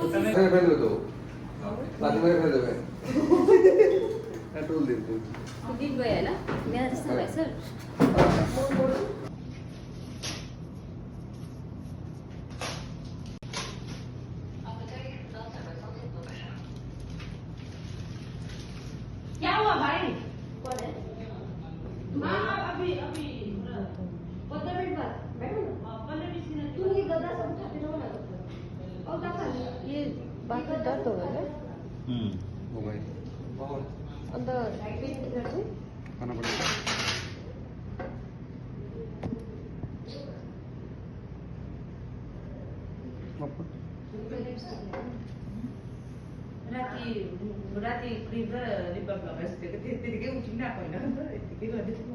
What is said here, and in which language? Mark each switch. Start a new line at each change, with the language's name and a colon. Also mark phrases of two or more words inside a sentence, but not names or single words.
Bangla: ফেলে দেবে তো লাঠি মেরে ফেলে দেবে পেট্রোল দিন
Nepali: दिन भयो होला मेरा जस्तो भएछ
Hindi: क्या हुआ भाई? हाँ अभी अभी 15 मिनट बाद बैठो ना 15-20 मिनट तुम ये गद्दा सब उठाते रहो ना और क्या ये बात में दर्द हो गया हो गई बहुत अंदर पेट इधर से खाना पड़ेगा
Nepali: राति क्रिम र लिप बाम लगाइसकेको थिएँ त्यतिकै उठिन आएको होइन नि त यतिकै गर्दै